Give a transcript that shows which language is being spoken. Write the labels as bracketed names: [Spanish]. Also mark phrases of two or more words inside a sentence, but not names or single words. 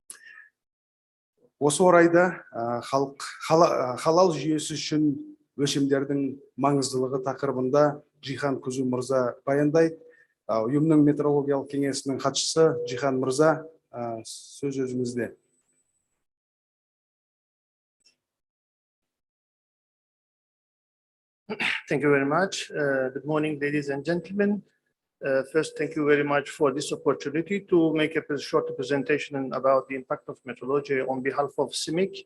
[Kazakh] Осы орайда халал жүйесі үшін өлшемдердің маңыздылығы тақырыбында Жихан Күзу мырза баяндайды. Ұйымның метрологиялық кеңесінің хатшысы Жихан мырза, сөз өзіңізде. [English] Thank you very much. Good morning, ladies and gentlemen. First, thank you very much for this opportunity to make a short presentation about the impact of metrology on behalf of SMIC.